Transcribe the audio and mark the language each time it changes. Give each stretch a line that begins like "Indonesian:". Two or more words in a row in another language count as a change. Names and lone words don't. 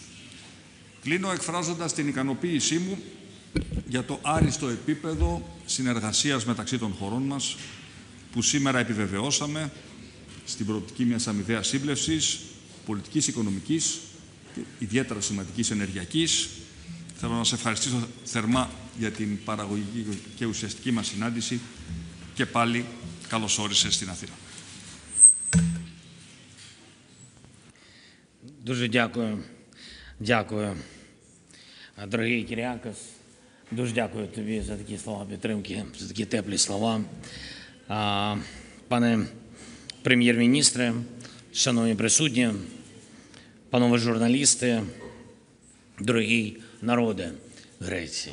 Greek: Κλείνω εκφράζοντας την ικανοποίησή μου για το άριστο επίπεδο συνεργασίας μεταξύ των χωρών μας που σήμερα επιβεβαιώσαμε στην προοπτική μιας αμοιβαίας σύμπλευσης, πολιτικής, οικονομικής και ιδιαίτερα σημαντικής ενεργειακής. Θέλω να σας ευχαριστήσω θερμά για την παραγωγική και ουσιαστική μας συνάντηση και πάλι καλώς όρισες στην Αθήνα.
Ukrainian: Дуже дякую. Дякую, дорогий Кіріакос. Дуже дякую тобі за такі слова підтримки, за такі теплі слова. Пане прем'єр-міністре, шановні присутні, панове журналісти, дорогий народе Греції.